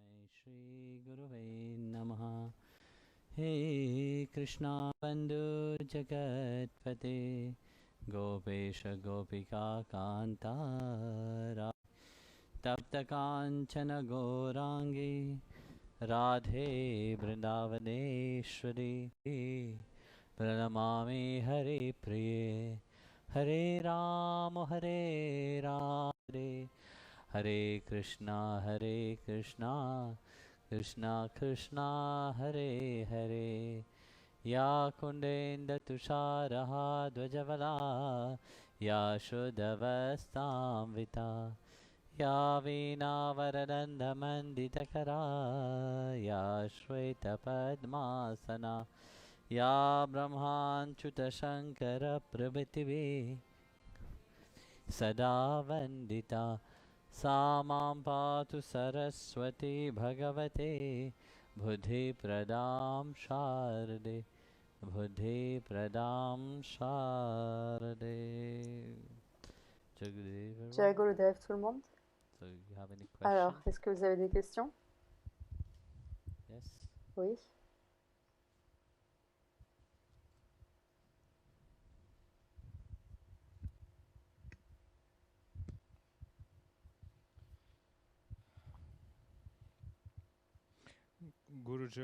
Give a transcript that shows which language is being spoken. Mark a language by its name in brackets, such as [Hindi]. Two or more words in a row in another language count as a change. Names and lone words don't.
[Sanskrit] Shri Gurave Namaha. Hey Krishna Bandhu Jagatpate Gopesha Gopika Kanta Tapta Kanchana Gourangi Radhe Vrindavaneshwari Pranamami Hare Priye Hare Rama Hare Rama Hare Krishna Krishna Krishna Hare Hare Ya Kundenda Tusharaha Dvajavala Ya Shuddhavastam Vita Ya Veena Varadanda Manditakara Ya Shweta Padmasana Ya Brahman Chuta Shankara Prabhativi Sada Vandita Sa Mam Patu Saraswati Bhagavate Buddhi Pradam Sharade Buddhi Pradam Sharade. [Hindi] Jai Gurudev, Jai [English] everyone. Gurudev, [French] tout le monde. [English] So you have any [French] Alors, [English] questions? [French] est-ce que vous avez des questions? [English] Yes. [French] Oui. [English] Guruji,